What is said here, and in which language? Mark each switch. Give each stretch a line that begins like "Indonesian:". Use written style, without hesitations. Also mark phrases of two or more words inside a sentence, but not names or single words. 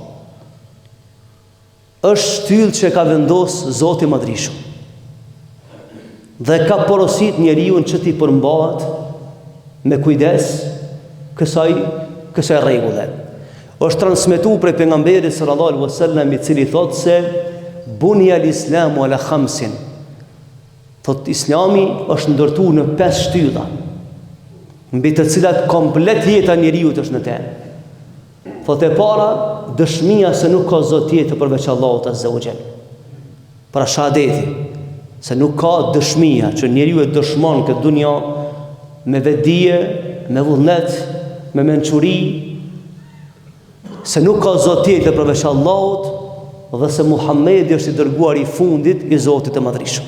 Albanian: Është shtyllë që ka vendosur Zoti Madhreshëm dhe ka porosit njeriu që t'i përmbahet me kujdes kësaj rregulle. Është transmetuar prej pejgamberit
Arabic: صلى الله عليه وسلم
Albanian: I cili thotë se
Arabic: بني الإسلام على خمس.
Albanian: Thot Islami është ndërtuar në 5 shtylla, mbi të cilat komplet jeta e njeriu është në te. Thot e para, dëshmia se nuk ka Zot tjetër përveç Allahut
Arabic: عز وجل.
Albanian: Pra shahadeti, se nuk ka dëshmia që njeriu e dëshmon këtë dunja me vetdije, me vullnet, me mençuri, se nuk ka Zot tjetër përveç Allahut dhe se Muhamedi është I dërguar I fundit I Zotit të Madhreshëm.